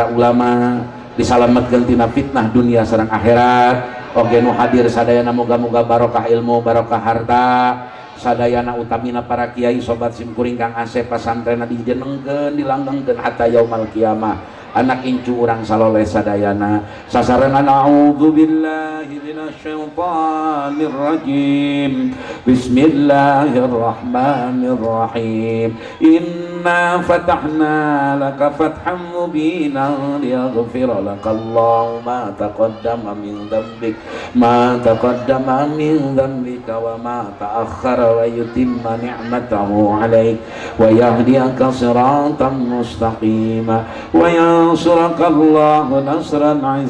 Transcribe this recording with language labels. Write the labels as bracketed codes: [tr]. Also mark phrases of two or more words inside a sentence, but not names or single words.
[su] ulama disalametkeun tina fitnah dunia sareng akhirat oge nu hadir sadayana muga-muga barokah ilmu barokah harta sadayana utamina para kiai sobat simkuring Kang Asep pasantren dijenengkeun dilanggengkeun [ar] حتى يوم القيامة [su] anak incu urang saloleh sadayana sasareuna [ar] نعوذ بالله من الشيطان الرجيم بسم الله الرحمن الرحيم إنا فتحنا لك فتحا مبينا ليغفر لك الله ما تقدم من ذنبك وما تأخر ويتم نعمته عليك ويهديك صراطا مستقيما وينصرك نصرا